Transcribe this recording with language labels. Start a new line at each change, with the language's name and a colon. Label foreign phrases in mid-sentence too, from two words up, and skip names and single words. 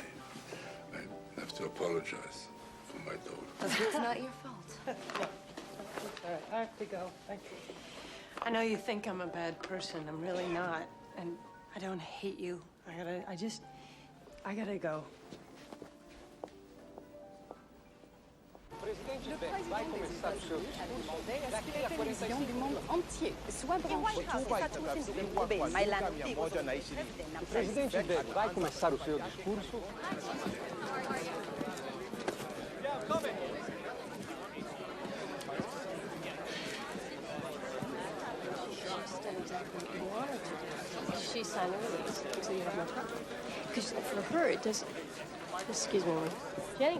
English: I have to apologize for my daughter. It's not your fault. All right, I have to go. I know you think I'm a bad person. I'm really not. And I don't hate you. I gotta go.
French: Le président des États-Unis du monde entier soit branché.
Portuguese: O presidente Biden vai começar o seu discurso.
English: She signed the release, so you have no problem. Because for her, it does. Excuse me, Jenny.